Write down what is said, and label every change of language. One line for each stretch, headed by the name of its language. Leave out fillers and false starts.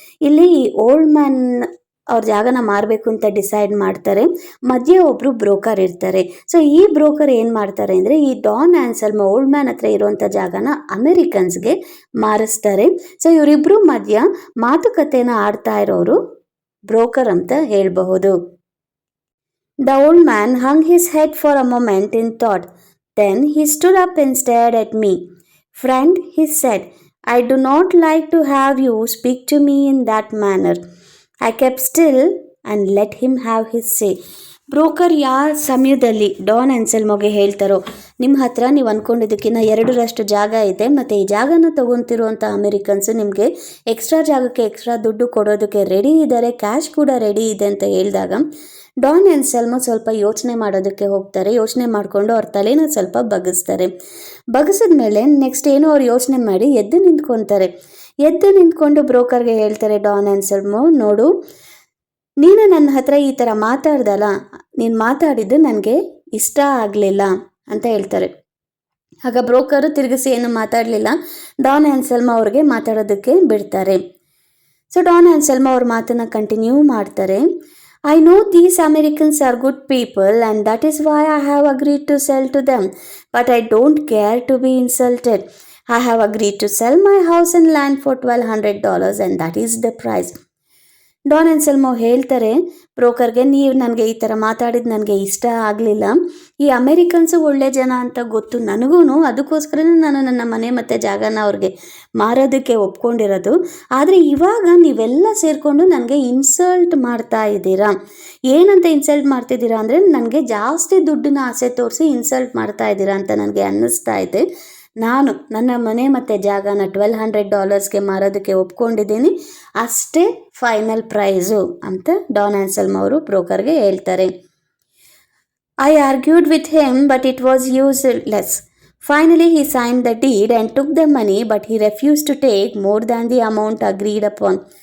Kannada: ಇಲ್ಲಿ ಈ old man ಅವ್ರ ಜಾಗನ ಮಾರಬೇಕು ಅಂತ ಡಿಸೈಡ್ ಮಾಡ್ತಾರೆ. ಮಧ್ಯೆ ಒಬ್ಬರು ಬ್ರೋಕರ್ ಇರ್ತಾರೆ. ಸೊ ಈ ಬ್ರೋಕರ್ ಏನು ಮಾಡ್ತಾರೆ ಅಂದರೆ ಈ ಡಾನ್ ಆನ್ಸೆಲ್ಮೋ ಓಲ್ಡ್ ಮ್ಯಾನ್ ಹತ್ರ ಇರುವಂಥ ಜಾಗನ ಅಮೆರಿಕನ್ಸ್ಗೆ ಮಾರಿಸ್ತಾರೆ. ಸೊ ಇವರಿಬ್ಬರು ಮಧ್ಯ ಮಾತುಕತೆನ ಆಡ್ತಾ ಇರೋರು ಬ್ರೋಕರ್ ಅಂತ ಹೇಳಬಹುದು.
English: The old man hung his head for a moment in thought. Then he stood up and stared at me. Friend, he said, I do not like to have you speak to me in that manner. I kept still and let him have his say.
Kannada: Broker ಯಾವ ಸಮಯದಲ್ಲಿ Don ಆನ್ಸೆಲ್ಮೋಗೆ ಹೇಳ್ತಾರೋ, ನಿಮ್ಮ ಹತ್ರ ನೀವು ಅಂದ್ಕೊಂಡಿದ್ದಕ್ಕಿಂತ 2ರಷ್ಟು ಜಾಗ ಇದೆ ಮತ್ತು ಈ ಜಾಗನ ತೊಗೊತಿರುವಂಥ ಅಮೆರಿಕನ್ಸು ನಿಮಗೆ ಎಕ್ಸ್ಟ್ರಾ ಜಾಗಕ್ಕೆ ಎಕ್ಸ್ಟ್ರಾ ದುಡ್ಡು ಕೊಡೋದಕ್ಕೆ ರೆಡಿ ಇದ್ದಾರೆ, ಕ್ಯಾಶ್ ಕೂಡ ರೆಡಿ ಇದೆ ಅಂತ ಹೇಳಿದಾಗ ಡಾನ್ ಆನ್ಸೆಲ್ಮೋ ಸ್ವಲ್ಪ ಯೋಚನೆ ಮಾಡೋದಕ್ಕೆ ಹೋಗ್ತಾರೆ. ಯೋಚನೆ ಮಾಡಿಕೊಂಡು ಅವ್ರ ತಲೆನ ಸ್ವಲ್ಪ ಬಗ್ಗಿಸ್ತಾರೆ. ಬಗ್ಗಿಸಿದ್ಮೇಲೆ ನೆಕ್ಸ್ಟ್ ಏನೋ ಅವ್ರು ಯೋಚನೆ ಮಾಡಿ ಎದ್ದು ನಿಂತ್ಕೊತಾರೆ. ಎದ್ದು ನಿಂತ್ಕೊಂಡು ಬ್ರೋಕರ್ಗೆ ಹೇಳ್ತಾರೆ ಡಾನ್ ಆನ್ಸೆಲ್ಮೋ, ನೋಡು, ನೀನು ನನ್ನ ಹತ್ರ ಈ ಥರ ಮಾತಾಡ್ದಲ್ಲ, ನೀನು ಮಾತಾಡಿದ್ದು ನನಗೆ ಇಷ್ಟ ಆಗಲಿಲ್ಲ ಅಂತ ಹೇಳ್ತಾರೆ. ಆಗ ಬ್ರೋಕರು ತಿರುಗಿಸಿ ಏನು ಮಾತಾಡಲಿಲ್ಲ. ಡಾನ್ ಆನ್ಸೆಲ್ಮೋ ಅವ್ರಿಗೆ ಮಾತಾಡೋದಕ್ಕೆ ಬಿಡ್ತಾರೆ. ಸೊ ಡಾನ್ ಆನ್ಸೆಲ್ಮೋ ಅವ್ರ ಮಾತನ್ನು ಕಂಟಿನ್ಯೂ ಮಾಡ್ತಾರೆ.
English: I know these Americans are good people and that is why I have agreed to sell to them. But I don't care to be insulted. I have agreed to sell my house and land for $1,200 and that is the price.
Kannada: Don Anselmo ಹೇಳ್ತಾರೆ ಬ್ರೋಕರ್ಗೆ, ನೀವು ನನಗೆ ಈ ಥರ ಮಾತಾಡಿದ್ದು ನನಗೆ ಇಷ್ಟ ಆಗಲಿಲ್ಲ. ಈ ಅಮೆರಿಕನ್ಸು ಒಳ್ಳೆ ಜನ ಅಂತ ಗೊತ್ತು ನನಗೂ, ಅದಕ್ಕೋಸ್ಕರನೇ ನಾನು ನನ್ನ ಮನೆ ಮತ್ತು ಜಾಗನ ಅವ್ರಿಗೆ ಮಾರೋದಕ್ಕೆ ಒಪ್ಕೊಂಡಿರೋದು. ಆದರೆ ಇವಾಗ ನೀವೆಲ್ಲ ಸೇರಿಕೊಂಡು ನನಗೆ ಇನ್ಸಲ್ಟ್ ಮಾಡ್ತಾ ಇದ್ದೀರಾ. ಏನಂತ ಇನ್ಸಲ್ಟ್ ಮಾಡ್ತಿದ್ದೀರಾ ಅಂದರೆ ನನಗೆ ಜಾಸ್ತಿ ದುಡ್ಡನ್ನ ಆಸೆ ತೋರಿಸಿ ಇನ್ಸಲ್ಟ್ ಮಾಡ್ತಾ ಇದ್ದೀರಾ ಅಂತ ನನಗೆ ಅನ್ನಿಸ್ತಾ ಇದೆ. ನಾನು ನನ್ನ ಮನೆ ಮತ್ತು ಜಾಗನ $1,200ಗೆ ಮಾರೋದಕ್ಕೆ ಒಪ್ಕೊಂಡಿದ್ದೀನಿ, ಅಷ್ಟೇ ಫೈನಲ್ ಪ್ರೈಸು ಅಂತ ಡಾನ್ ಆನ್ಸೆಲ್ಮೋ ಅವರು ಬ್ರೋಕರ್ಗೆ ಹೇಳ್ತಾರೆ.
English: I argued with him but it was useless. Finally he signed the deed and took the money but he refused to take more than the amount agreed upon.